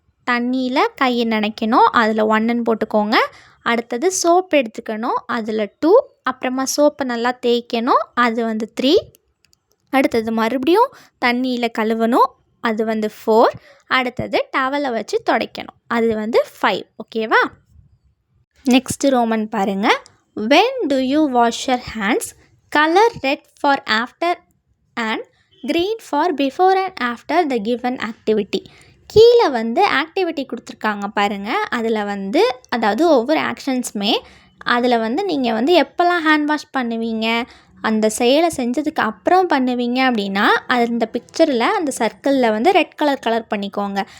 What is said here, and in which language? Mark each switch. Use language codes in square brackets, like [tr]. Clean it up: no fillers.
[ta] தண்ணியில் கையை நனைக்கணும், அதில் 1ன்னு போட்டுக்கோங்க. அடுத்தது சோப் எடுத்துக்கணும், அதில் 2. அப்புறமா சோப்பை நல்லா தேய்க்கணும், அது வந்து 3. அடுத்தது மறுபடியும் தண்ணியில் கழுவணும், அது வந்து 4. அடுத்தது டவலை வச்சு துடைக்கணும், அது வந்து 5. ஓகேவா? நெக்ஸ்ட்டு ரோமன் பாருங்கள். [en] when do you wash your hands? color red for after and green for before and after the given activity. [ta] கீழே வந்து ஆக்டிவிட்டி கொடுத்துருக்காங்க பாருங்கள். அதில் வந்து அதாவது ஒவ்வொரு ஆக்ஷன்ஸுமே அதில் வந்து நீங்கள் வந்து எப்போல்லாம் ஹேண்ட் வாஷ் பண்ணுவீங்க, அந்த செயலை செஞ்சதுக்கு அப்புறம் பண்ணுவீங்க அப்படின்னா அந்த பிக்சரில் அந்த சர்க்கிளில் வந்து ரெட் கலர் பண்ணிக்கோங்க.